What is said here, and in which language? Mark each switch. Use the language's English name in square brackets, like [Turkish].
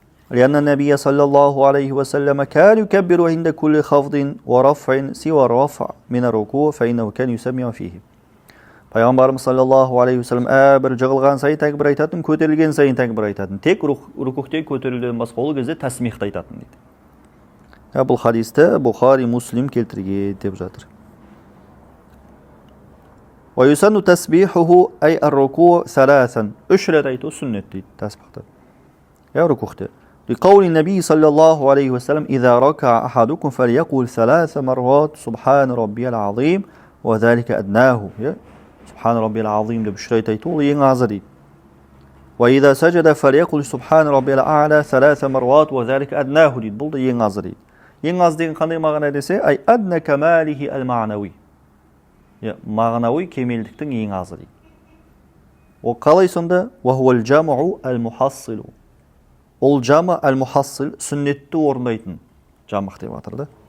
[Arabic] لأن النبي صلى الله عليه وسلم كان يكبر عند كل خفض ورفع سوى الرفع من الركوع فإنه كان يسمع فيه. [Kazakh] Пайғамбарымыз саллаллаху алейхи вассалам бір жығылған сайын тәкбір айтатын, көтерілген сайын тәкбір айтатын. Тек рукухте көтерілуден басқа ол кезде тәсмихті айтатын дейді. Бұл хадисті Бухари, Муслим келтірген деп жатыр. [Arabic] ويسن تسبيحه أي الركوع ثلاثا. [Kazakh] 3 рет айту сүннет дейді тәсбихті. [Arabic] ركوعته. لقول النبي صلى الله عليه وسلم إذا ركع أحدكم فليقول 3 مرات سبحان ربي العظيم وذلك أدناه سبحان ربي العظيم [Kazakh] деп үш рет айту ол ең азы дейді. [Arabic] وإذا سجد فليقل سبحان ربي الأعلى 3 مرات وذلك أدناه дейді. [Kazakh] Бұл да ең азы дейді. Ең аз деген қандай мағына десе, [Arabic] ай адна камалихи ал-ма'нави. [Kazakh] Мағынауи кемелдіктің ең азы дейді. Ол қалай сонда? [Arabic] وهو الجمع المحصل. [Kazakh] Ол [Arabic] жама ал-мухассил, [Kazakh] сүннетті орындайтын жамық деп жатыр да.